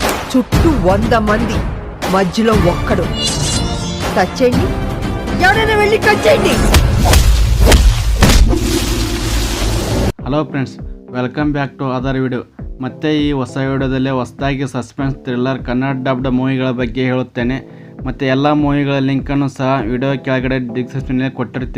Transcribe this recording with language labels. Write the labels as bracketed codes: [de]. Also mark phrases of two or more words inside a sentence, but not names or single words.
[te] చుట్టూ 100 మంది, మధ్యలో ఒక్కడు. టచ్ చేయండి, ఎవరైనా వెళ్ళి టచ్ చేయండి. [en] Hello friends, welcome back to other video. [kn] ಮತ್ತೆ ಈ ಹೊಸ ವಿಡಿಯೋದಲ್ಲಿ ಹೊಸದಾಗಿ [en] suspense thriller Kannada dubbed movies [kn] ಬಗ್ಗೆ ಹೇಳುತ್ತೇನೆ. ಮತ್ತು ಎಲ್ಲ ಮೂವಿಗಳ ಲಿಂಕನ್ನು ಸಹ ವಿಡಿಯೋ ಕೆಳಗಡೆ ಡಿಸ್ಕ್ರಿಪ್ಷನ್ನಲ್ಲಿ ಕೊಟ್ಟಿರ್ತೀನಿ.